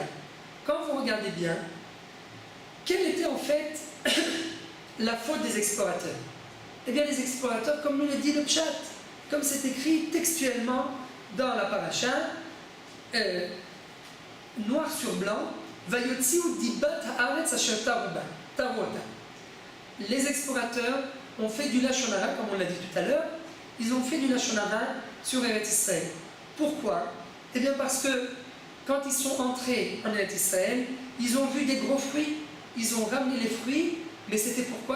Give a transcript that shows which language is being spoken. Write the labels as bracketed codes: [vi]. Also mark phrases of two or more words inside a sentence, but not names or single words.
[fr] Quand vous regardez bien, quelle était en fait la faute des explorateurs? Eh bien, les explorateurs, comme nous le dit le Pshat, comme c'est écrit textuellement dans la paracha, noir sur blanc, [he] ויוציאו דבת הארץ אשר תרו אותה. [fr] Les explorateurs ont fait du [he] לשון הרע, [fr] comme on l'a dit tout à l'heure, ils ont fait du [he] לשון הרע [fr] sur Eretz Israël. Pourquoi? Eh bien parce que quand ils sont entrés en Eretz Israël, ils ont vu des gros fruits, ils ont ramené les fruits, mais c'était pourquoi?